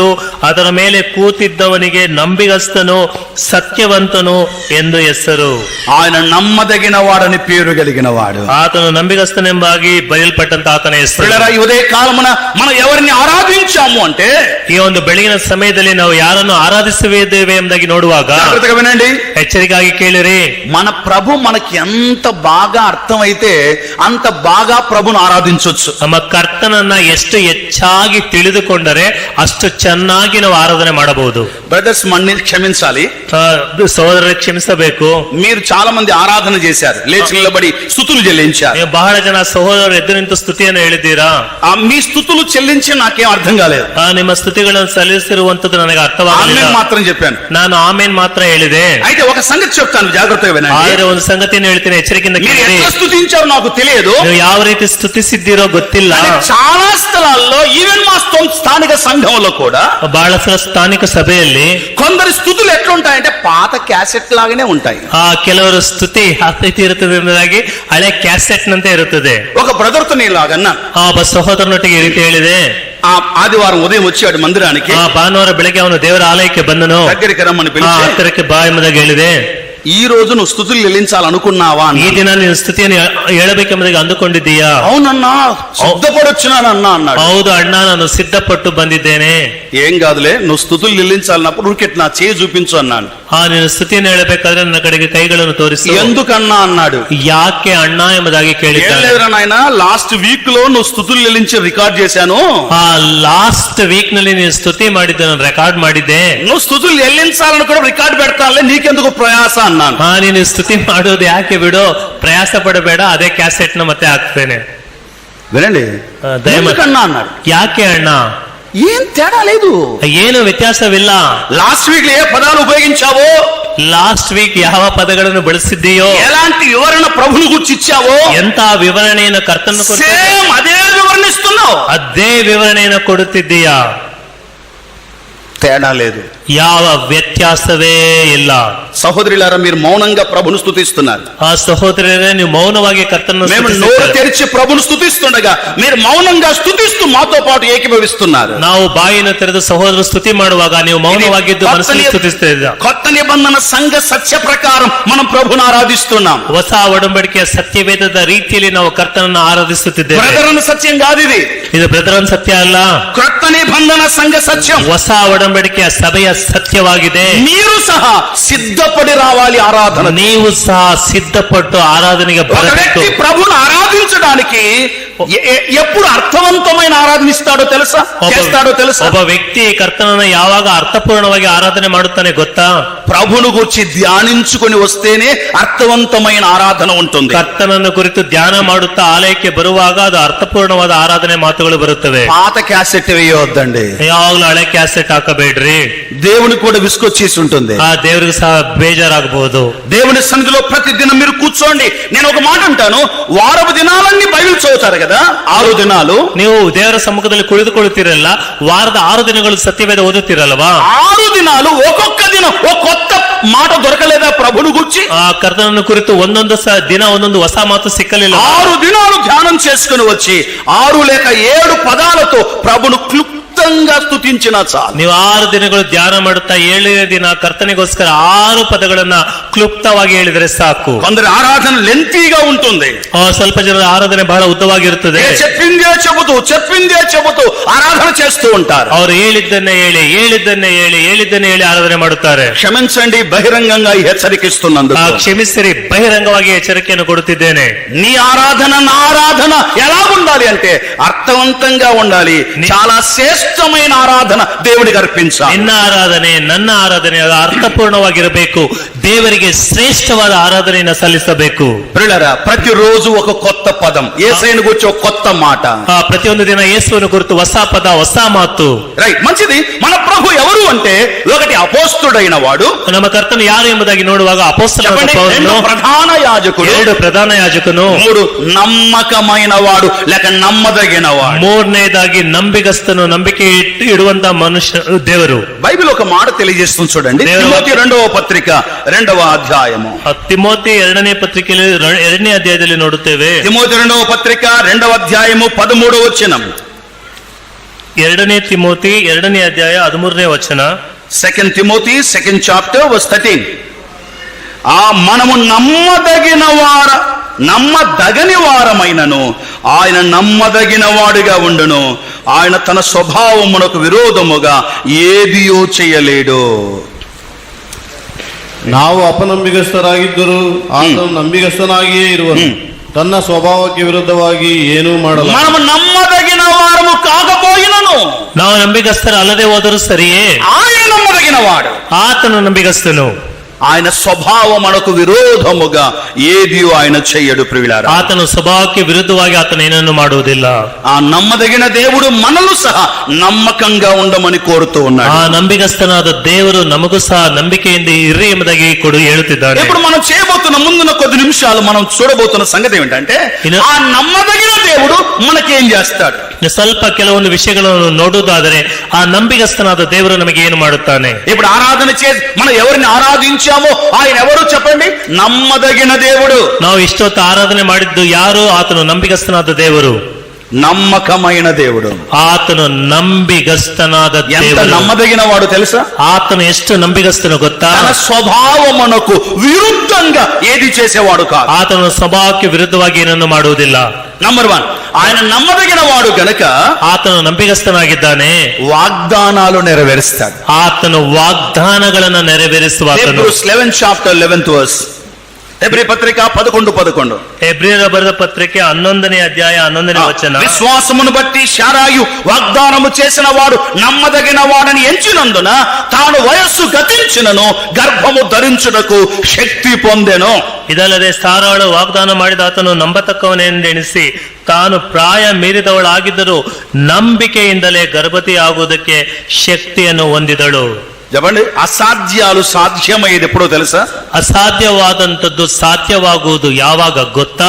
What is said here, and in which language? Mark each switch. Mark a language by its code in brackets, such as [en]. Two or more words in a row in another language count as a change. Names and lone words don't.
[kn] ಅದರ ಮೇಲೆ ಕೂತಿದ್ದವನಿಗೆ ನಂಬಿಗಸ್ತನು ಸತ್ಯವಂತನು ಎಂದು ಹೆಸರು. [te] ఆయన నమ్మదగిన వాడని పేరు కలిగిన వాడు. [kn] ಆತನು ನಂಬಿಗಸ್ತನೆಂಬಾಗಿ ಬರೆಯಲ್ಪಟ್ಟಂತ ಆತನ ಹೆಸರು. [te] ఈ ఉదయ కాలమున మనం ఎవరిని ఆరాధించాము అంటే [kn] ಈ ಒಂದು ಬೆಳಗಿನ ಸಮಯದಲ್ಲಿ ನಾವು ಯಾರನ್ನು ಆರಾಧಿಸುತ್ತಿದ್ದೇವೆ ಎಂಬುದಾಗಿ ನೋಡುವಾಗ [te] జాగ్రత్తగా వినండి, [kn] ಎಚ್ಚರಿಕೆಯಾಗಿ ಕೇಳಿರಿ. [te] మన ప్రభు మనకి ఎంత బాగా అర్థమైతే అంత బాగా ప్రభుని ఆరాధించవచ్చు. [kn] ನಮ್ಮ ಕರ್ತನನ್ನ ಎಷ್ಟು ಹೆಚ್ಚಾಗಿ ತಿಳಿದುಕೊಂಡರೆ ಅಷ್ಟು ಚೆನ್ನಾಗಿ ನಾವು ಆರಾಧನೆ ಮಾಡಬಹುದು. [te] బ్రదర్స్ మన్ని క్షమించాలి, [kn] ಸಹೋದರರೇ ಕ್ಷಮಿಸಬೇಕು. [te] మీరు చాలా మంది ఆరాధన చేశారు, లేచి నిలబడి స్తుతులు చెల్లించారు. [kn] ನೀವು ಬಹಳ ಜನ ಸಹೋದರರು ಎದ್ದು ನಿಂತು ಸ್ತುತಿಯನ್ನು ಹೇಳಿದ್ದೀರಾ. [te] మీ స్తుతులు చెల్లించి నాకేం అర్థం కాలేదు. [kn] ನಿಮ್ಮ ಸ್ತುತಿಗಳನ್ನು ಸಲ್ಲಿಸಿರುವಂತದ್ದು ನನಗೆ ಅರ್ಥವಾಗಲಿಲ್ಲ. [te] ఆమేన్ మాత్రం చెప్పాను. [kn] ನಾನು ಆಮೇನ್ ಮಾತ್ರ ಹೇಳಿದೆ. [te] అయితే ఒక సంగతి చెప్తాను, జాగ్రత్తగా వినండి. [kn] ಆದರೆ ಒಂದು ಸಂಗತಿಯನ್ನು ಹೇಳ್ತೀನಿ, ಎಚ್ಚರಿಕೆಯಿಂದ [te] మీరు [kn] ಕೇಳಿ. [te] ఎట్లా స్తుతించారో నాకు తెలియదు, [kn] ನೀವು ಯಾವ ರೀತಿ ಸ್ತುತಿಸಿದ್ದೀರೋ ಗೊತ್ತಿಲ್ಲ. [te] చాలా స్థలాల్లో ఈవెన్ మా స్థానిక సంఘంలో కూడా [kn] ಬಹಳ ಸಲ ಸ್ಥಾನಿಕ ಸಭೆಯಲ್ಲಿ [te] కొందరి స్థుతులు ఎట్లుంటాయంటే పాత క్యాసెట్ లాగానే ఉంటాయి. [kn] ಕೆಲವರು ಸ್ತುತಿ ಯಾವ ರೀತಿ ಇರುತ್ತದೆ ಎಂಬುದಾಗಿ ಹಳೆ ಕ್ಯಾಸೆಟ್ ನಂತೆ ಇರುತ್ತದೆ. [te] ఒక బ్రదర్తో నేను లాగన్నా, [kn] ಒಬ್ಬ ಸಹೋದರನೊಟ್ಟಿಗೆ ಈ ರೀತಿ ಹೇಳಿದೆ. [te] ఆదివారం ఉదయం వచ్చాడు మందిరానికి. [kn] ಭಾನುವಾರ ಬೆಳಗ್ಗೆ ಅವನು ದೇವರ ಆಲಯಕ್ಕೆ ಬಂದನು. [te] దగ్గరికి రమ్మని పిలిచి [kn] ಹತ್ತಿರಕ್ಕೆ ಬಾ ಎಂಬುದಾಗಿ ಹೇಳಿದೆ. [te] ఈ రోజు నువ్వు స్థుతులు చెల్లించాలనుకున్నావా? ఈ దిన [kn] ನೀನು ಸ್ತುತಿಯನ್ನು ಹೇಳಬೇಕೆಂಬುದಾಗಿ ಅಂದುಕೊಂಡಿದ್ದೀಯಾ? [te] అవునన్నా, సిద్ధపడొచ్చున్నానన్నా అన్నాడు. [kn] ಹೌದು ಅಣ್ಣ, ನಾನು ಸಿದ್ಧಪಟ್ಟು ಬಂದಿದ್ದೇನೆ. [te] ఏం కాదులే, నువ్వు స్థుతులు చెల్లించాలన్నప్పుడు ఊరికెట్ నా చేయి చూపించు అన్నాను. [kn] ನೀನು ಸ್ತುತಿಯನ್ನು ಹೇಳಬೇಕಾದ್ರೆ ನನ್ನ ಕಡೆಗೆ ಕೈಗಳನ್ನು ತೋರಿಸು. [te] ఎందుకన్నా అన్నాడు. [kn] ಯಾಕೆ ಅಣ್ಣ ಎಂಬುದಾಗಿ ಕೇಳಿದ್ದಾನೆ. [te] లేదురా నాయన, [en] last week [te] లో నువ్వు స్థుతులు చెల్లించి రికార్డ్ చేశాను. [en] last week [kn] ನಲ್ಲಿ ನೀನು ಸ್ತುತಿ ಮಾಡಿದ್ದೆ, ನಾನು ರೆಕಾರ್ಡ್ ಮಾಡಿದ್ದೆ. [te] నువ్వు స్థుతులు చెల్లించాలని కూడా రికార్డ్ పెడతానులే, నీకెందుకు ప్రయాస అన్నాను. [kn] ನೀನು ಸ್ತುತಿ ಮಾಡೋದು ಯಾಕೆ ಬಿಡು, ಪ್ರಯಾಸ ಪಡಬೇಡ, ಅದೇ ಕ್ಯಾಸೆಟ್ ನ ಮತ್ತೆ ಹಾಕ್ತೇನೆ. [te] వినండి, ఎందుకన్నా అన్నాడు. [kn] ಯಾಕೆ ಅಣ್ಣ? [te] ఏం తేడా లేదు, [kn] ಏನು ವ್ಯತ್ಯಾಸವಿಲ್ಲ. [en] last week [te] ఏ పదాలు ఉపయోగించావో, [en] last week [kn] ಯಾವ ಪದಗಳನ್ನು ಬಳಸಿದ್ದೀಯೋ, [te] ఎలాంటి వివరణ ప్రభుని గురించి ఇచ్చావో, [kn] ಎಂತ ವಿವರಣೆಯನ್ನು ಕರ್ತನ [te] సేమ్ అదే వివరణిస్తున్నావు. [kn] ಅದೇ ವಿವರಣೆಯನ್ನು ಕೊಡುತ್ತಿದ್ದೀಯಾ? [te] తేడా లేదు, [kn] ಯಾವ ವ್ಯತ್ಯಾಸವೇ ಇಲ್ಲ. [te] సహోదరులారా, మీరు మౌనంగా ప్రభును స్తుతిస్తున్నారు. [kn] ಆ ಸಹೋದರರೇ, ನೀವು మౌనವಾಗಿ ಕರ್ತನನ್ನು [te] మేము నోరు తెరిచి ప్రభును స్తుతిస్తుండగా మీరు మౌనంగా స్తుతిస్తూ మాతో పాటు ఏకీభవిస్తున్నారు. [kn] ನಾವು ಬಾಯಿನ ತೆರೆದು ಸಹೋದರ ಸ್ತುತಿ ಮಾಡುವಾಗ ನೀವು ಮೌನವಾಗಿದ್ದು ಮನಸ್ಸಲ್ಲಿ ಸ್ತುತಿಸ್ತಾ. [te] కొత్త నిబంధన సంఘ సత్య ప్రకారం మనం ప్రభుని ఆరాధిస్తున్నాం. [kn] ಹೊಸ ಒಡಂಬಡಿಕೆಯ ಸತ್ಯವೇದದ ರೀತಿಯಲ್ಲಿ ನಾವು ಕರ್ತನನ್ನು ಆರಾಧಿಸುತ್ತಿದ್ದೇವೆ. [te] బ్రదరన్ సత్యం కాదు ఇది, [kn] ಇದು ಬ್ರದರನ್ ಸತ್ಯ ಅಲ್ಲ, [te] కొత్త నిబంధన సంఘ సత్యం. [kn] ಹೊಸ ಒಡಂಬಡಿಕೆಯ ಸಭೆಯ ಸತ್ಯವಾಗಿದೆ. [te] మీరు సహా సిద్ధపడి రావాలి ఆరాధన. [kn] ನೀವು ಸಹ ಸಿದ್ಧಪಟ್ಟು ಆರಾಧನೆಗೆ [te] ఒక [kn] ಬರಬೇಕು. [te] వ్యక్తి ప్రభుని ఆరాధించడానికి ఎప్పుడు అర్థవంతమైన ఆరాధనిస్తాడో తెలుసా, చేస్తాడో తెలుసా? [kn] ಒಬ್ಬ ವ್ಯಕ್ತಿ ಕರ್ತನನ್ನು ಯಾವಾಗ ಅರ್ಥಪೂರ್ಣವಾಗಿ ಆರಾಧನೆ ಮಾಡುತ್ತಾನೆ ಗೊತ್ತಾ? [te] ప్రభుని గురించి ధ్యానించుకొని వస్తేనే అర్థవంతమైన ఆరాధన ఉంటుంది. [kn] ಕರ್ತನನ್ನು ಕುರಿತು ಧ್ಯಾನ ಮಾಡುತ್ತಾ ಆಲಯಕ್ಕೆ ಬರುವಾಗ ಅದು ಅರ್ಥಪೂರ್ಣವಾದ ಆರಾಧನೆ ಮಾತುಗಳು ಬರುತ್ತವೆ. [te] పాత క్యాసెట్ వేయొద్దండి, [kn] ಯಾವಾಗಲೂ ಹಳೆ ಕ್ಯಾಸೆಟ್ ಹಾಕಬೇಡ್ರಿ. [te] దేవునికి కూడా విసుకొచ్చేసి ఉంటుంది. [kn] ಆ ದೇವರಿಗೆ ಸಹ ಬೇಜಾರಾಗಬಹುದು. [te] దేవుని సన్నిధిలో ప్రతి దినం మీరు కూర్చోండి. నేను ఒక మాట అంటాను, వారపు దినాలన్నీ బైబిల్ చదువుతారు కదా, 6 దినాలు. [kn] ನೀವು ದೇವರ ಸಮ್ಮುಖದಲ್ಲಿ ಕುಳಿತುಕೊಳ್ಳುತ್ತೀರಲ್ಲ, ವಾರದ 6 ದಿನಗಳು ಸತ್ಯವೇದ ಓದುತ್ತೀರಲ್ವಾ? [te] 6 దినాలు ఒక్కొక్క దినం ఒక కొత్త మాట దొరకలేదా ప్రభుని గురించి? [kn] ಆ ಕರ್ತನನ್ನು ಕುರಿತು ಒಂದೊಂದು ದಿನ ಒಂದೊಂದು ಹೊಸ ಮಾತು ಸಿಕ್ಕಲಿಲ್ಲ. [te] 6 దినాలు ధ్యానం చేసుకుని వచ్చి 6 లేక 7 పదాలతో ప్రభును క్లుప్తంగా స్తుతించిన చాలు. [kn] ನೀವು 6 ದಿನಗಳು ಧ್ಯಾನ ಮಾಡುತ್ತಾ 7ನೇ ದಿನ ಕರ್ತನಿಗೋಸ್ಕರ 6 ಪದಗಳನ್ನ ಕ್ಲುಪ್ತವಾಗಿ ಹೇಳಿದರೆ ಸಾಕು. [te] కొందరి ఆరాధన లెంతీగా ఉంటుంది. [kn] ಸ್ವಲ್ಪ ಜನರ ಆರಾಧನೆ ಬಹಳ ಉದ್ದವಾಗಿರುತ್ತದೆ. [te] చెప్పిందే చెబుతూ ఆరాధన చేస్తూ ఉంటారు. [kn] ಅವರು ಹೇಳಿದ್ದನ್ನೇ ಹೇಳಿ ಆರಾಧನೆ ಮಾಡುತ್ತಾರೆ. [te] క్షమించండి, బహిరంగంగా హెచ్చరికిస్తున్నందుకు. [kn] ಕ್ಷಮಿಸಿರಿ, బహిరంగವಾಗಿ ಎಚ್ಚರಿಕೆಯನ್ನು ಕೊಡುತ್ತಿದ್ದೇನೆ. [te] నీ ఆరాధన నా ఆరాధన ఎలా ఉండాలి అంటే అర్థవంతంగా ఉండాలి. చాలా శ్రేష్టమైన ఆరాధన దేవుడికి అర్పించాలి. [kn] ನಿನ್ನ ಆರಾಧನೆ ನನ್ನ ಆರಾಧನೆ ಅದು ಅರ್ಥಪೂರ್ಣವಾಗಿರಬೇಕು. ದೇವರಿಗೆ ಶ್ರೇಷ್ಠವಾದ ಆರಾಧನೆಯನ್ನು ಸಲ್ಲಿಸಬೇಕು. [te] ప్రియులారా, ప్రతిరోజు ఒక కొత్త పదం, యేసయ్యను గురించి ఒక కొత్త మాట. [kn] ಪ್ರತಿಯೊಂದು ದಿನ ಯೇಸುವನ್ನು ಕುರಿತು ಹೊಸ ಪದ, ಹೊಸ ಮಾತು. [te] రైట్, మంచిది. మన ప్రభు ఎవరు అంటే, ఒకటి అపోస్తుడైన వాడు, [kn] ನಮ್ಮ ಕರ್ತನು ಯಾರು ಎಂಬುದಾಗಿ ನೋಡುವಾಗ ಅಪೊಸ್ತಲನಾದ ಪೌಲನು, [te] ప్రధాన యాజకుడు, [kn] 2 ಪ್ರಧಾನ ಯಾಜಕನು, [te] 3 నమ్మకమైన వాడు లేక నమ్మదగిన వాడు, [kn] 3ನೇದಾಗಿ ನಂಬಿಗಸ್ತನು, ನಂಬಿಕೆ ಇಡುವಂತ ಮನುಷ್ಯ ದೇವರು. [te] బైబిల్ ఒక మాట తెలియజేస్తుంది చూడండి. తిమోతి 2వ పత్రిక 2వ అధ్యాయము. [kn] ತಿಮೋತಿ 2ನೇ ಪತ್ರಿಕೆಯಲ್ಲಿ 2ನೇ ಅಧ್ಯಾಯದಲ್ಲಿ ನೋಡುತ್ತೇವೆ. [te] తిమోతి 2వ పత్రిక 2వ అధ్యాయము 13వ వచనం. [kn] ಎರಡನೇ ತಿಮೋತಿ 2ನೇ ಅಧ್ಯಾಯ 13ನೇ ವಚನ. [en] 2 Timothy 2nd chapter verse 13. [te] మనము నమ్మదగిన వారమైనను ఆయన నమ్మదగిన వాడిగా ఉండును. ఆయన తన స్వభావమునకు విరోధముగా ఏదియో చేయలేడు. [kn] ನಾವು ಅಪನಂಬಿಗಸ್ಥರಾಗಿದ್ದರೂ ಆತನು ನಂಬಿಗಸ್ತನಾಗಿಯೇ ಇರುವನು. ತನ್ನ ಸ್ವಭಾವಕ್ಕೆ ವಿರುದ್ಧವಾಗಿ ಏನೂ ಮಾಡಲ್ಲ. [te] మనము నమ్మదగిన వారము కాకపోయినను, [kn] ನಾವು ನಂಬಿಗಸ್ತರ ಅಲ್ಲದೆ ಹೋದರೂ ಸರಿಯೇ, [te] ఆయన నమ్మదగిన వాడు. [kn] ಆತನು ನಂಬಿಗಸ್ತನು. [te] ఆయన స్వభావమునకు విరోధముగా ఏదియో ఆయన చెయ్యడు. ప్రియులారా, [kn] ಆತನು ಸ್ವಭಾವಕ್ಕೆ ವಿರುದ್ಧವಾಗಿ ಆತನು ಏನನ್ನು ಮಾಡುವುದಿಲ್ಲ. [te] ఆ నమ్మదగిన దేవుడు మనల్ని సహా నమ్మకంగా ఉండమని కోరుతూ ఉన్నాడు. [kn] ಆ ನಂಬಿಗಸ್ತನಾದ ದೇವರು ನಮಗೂ ಸಹ ನಂಬಿಕೆಯಿಂದ ಇರ್ರಿ ಎಂಬುದಾಗಿ ಹೇಳುತ್ತಿದ್ದಾನೆ. [te] ఇప్పుడు మనం చేయబోతున్న ముందున్న కొద్ది నిమిషాలు మనం చూడబోతున్న సంగతి ఏమిటంటే, ఆ నమ్మదగిన దేవుడు మనకేం చేస్తాడు. [kn] ಸ್ವಲ್ಪ ಕೆಲವೊಂದು ವಿಷಯಗಳನ್ನು ನೋಡುವುದಾದರೆ ಆ ನಂಬಿಗಸ್ತನಾದ ದೇವರು ನಮಗೆ ಏನು ಮಾಡುತ್ತಾನೆ. [te] ఇప్పుడు ఆరాధన చేసి మనం ఎవరిని ఆరాధించామో ఆయన ఎవరు చెప్పండి? నమ్మదగిన దేవుడు. [kn] ನಾವು ಇಷ್ಟೊತ್ತು ಆರಾಧನೆ ಮಾಡಿದ್ದು ಯಾರು? ಆತನು ನಂಬಿಗಸ್ತನಾದ ದೇವರು, [te] నమ్మకమైన దేవుడు. [kn] ಆತನು ನಂಬಿಗಸ್ತನಾದ [te] ఎంత [kn] ದೇವರು. [te] నమ్మదగిన వాడు తెలుసా? [kn] ಆತನು ಎಷ್ಟು ನಂಬಿಗಸ್ತನು ಗೊತ್ತಾ? [te] తన స్వభావమునకు విరుద్ధంగా ఏది చేసేవాడు కాదు. [kn] ಆತನ ಸ್ವಭಾವಕ್ಕೆ ವಿರುದ್ಧವಾಗಿ ಏನನ್ನು ಮಾಡುವುದಿಲ್ಲ. [te] నంబర్ 1, ఆయన నమ్మదగిన వాడు గనక [kn] ಆತನು ನಂಬಿಗಸ್ತನಾಗಿದ್ದಾನೆ, [te] వాగ్దానాలు నెరవేరుస్తాడు. [kn] ಆತನು ವಾಗ್ದಾನಗಳನ್ನು ನೆರವೇರಿಸುವಾತನು. [en] Hebrews 11th chapter 11th verse. [kn] ಹೆಬ್ರಿ ಪತ್ರಿಕ 11:11. ಹೆಬ್ರಿಯರ ಬರೆದ ಪತ್ರಿಕೆ 11ನೇ ಅಧ್ಯಾಯ 11ನೇ ವಚನ. [te] విశ్వాసమును బట్టి శారాయు వాగ్దానము చేసిన వాడు నమ్మదగిన వాడని ఎంచినందున తాను వయస్సు గతించినను గర్భము ధరించుటకు శక్తి పొందెను. [kn] ಇದಲ್ಲದೆ ಸಾರಾಳು ವಾಗ್ದಾನ ಮಾಡಿದ ಆತನು ನಂಬತಕ್ಕವನೆಂದೆಣಿಸಿ ತಾನು ಪ್ರಾಯ ಮೀರಿದವಳಾಗಿದ್ದರೂ ನಂಬಿಕೆಯಿಂದಲೇ ಗರ್ಭವತಿ ಆಗುವುದಕ್ಕೆ ಶಕ್ತಿಯನ್ನು ಹೊಂದಿದಳು. [te] చెప్పండి, అసాధ్యాలు సాధ్యమయ్యేది ఎప్పుడో తెలుసా? [kn] ಅಸಾಧ್ಯವಾದಂಥದ್ದು ಸಾಧ್ಯವಾಗುವುದು ಯಾವಾಗ ಗೊತ್ತಾ?